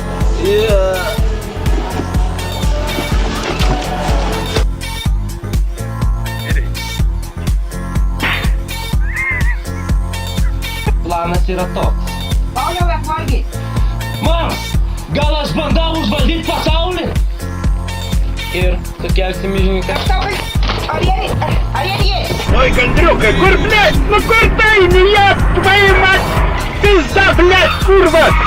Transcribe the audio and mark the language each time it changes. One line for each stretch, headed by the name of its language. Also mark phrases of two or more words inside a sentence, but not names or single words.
Lithuanian: Planas yra toks. Pauliau, apvalgyt. Mama, gal aš bandau užvaldyti pasaulį? Ir sukelsi milžininką.
Russian: Ой, Кондрюка, кур, блядь, ну кур ты, не я, твою мать, пизда, блядь, курва!